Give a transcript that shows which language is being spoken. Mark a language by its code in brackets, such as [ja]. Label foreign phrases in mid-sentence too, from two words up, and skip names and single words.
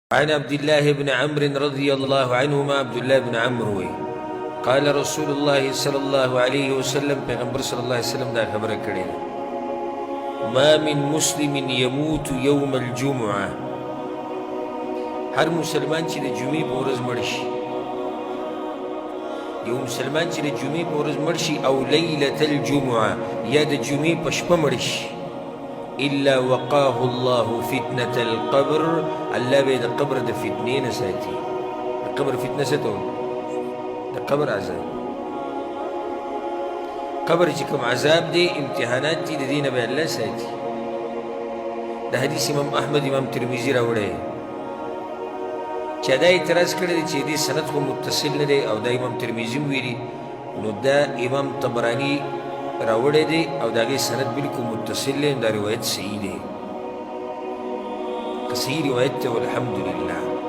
[ar] عن عبد الله بن عمرو رضي الله عنهما عبد الله بن عمرو قال رسول الله صلى الله عليه وسلم [ps] پیغمبر صلی الله علیه وسلم دا خبره کړې [ar] ما من مسلم يموت يوم الجمعه [ps] هر مسلمان چې د جمعې په ورځ مړ شي یو مسلمان چې د جمعې په ورځ مړ شي او [ar] ليله الجمعه [ps] یا د جمعې په شپه مړ شي [ar] إلا وقاه الله فتنة القبر [ps] الله به د قبر د فتنې نه ساتي د قبر فتنه څه ته د قبر عذاب قبر چې کوم عذاب دی امتحانات دي د دې نه به الله ساتي د حدیث امام احمد امام ترمذي راوړی چې دا اعتراض کړی دی چې دې سند خو متصل نه دی او دا امام ترمذي ویلي نو دا امام طبراني راوړی دی او د هغې سند بلکل متصل دی دا روایت صحیح دی که صحیح روایت دی والحمدلله